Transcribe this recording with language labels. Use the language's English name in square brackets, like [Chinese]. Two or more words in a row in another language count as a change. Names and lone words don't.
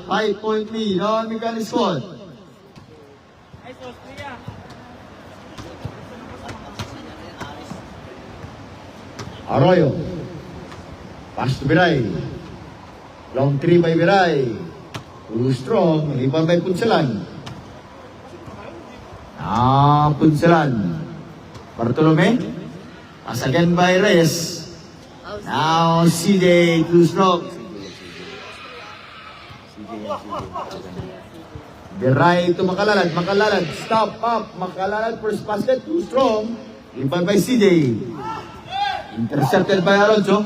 [English] 5-point lead on Mechanic Squad. Arroyo. Pass to Biray. Long 3 by Biray. Too strong. Liban by Punsalan. Punsalan. Bartolome. Pass again by Reyes. Now CJ. Too strong. Biray to Makalalad. Stop up. Makalalad first basket. Too strong. Liban by CJ. Intercepted by Alonso.